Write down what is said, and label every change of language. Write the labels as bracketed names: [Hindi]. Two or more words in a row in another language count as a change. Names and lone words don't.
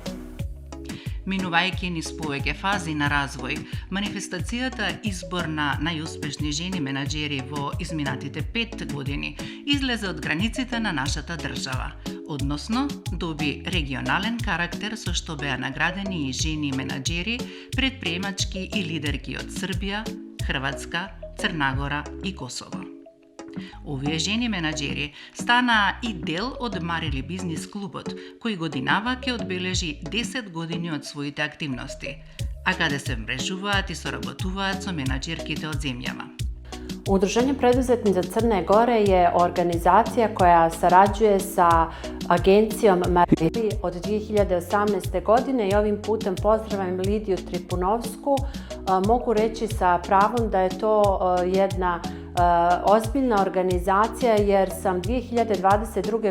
[Macedonian] Минувајќи низ повеќе фази на развој, манифестацијата избор на најуспешни жени менаџери во изминатите 5 години излезе од границите на нашата држава, односно доби регионален карактер со што беа наградени и жени менаџери, предприемачки и лидерки од Србија, Хрватска, Црна и Косово. Овие жени менаџери станаа и дел од Марили бизнис клубот, кој годинава ќе одбележи 10 години од своите активности, а каде се мрежуваат и соработуваат со менаџерките од земјава. [Serbian] Udruženje preduzetnica Crne Gore je organizacija koja sarađuje sa agencijom Marili od 2018. godine i ovim putem pozdravljam Lidiju Tripunovsku. Mogu reći sa pravom da je to jedna ozbiljna organizacija jer sam 2022.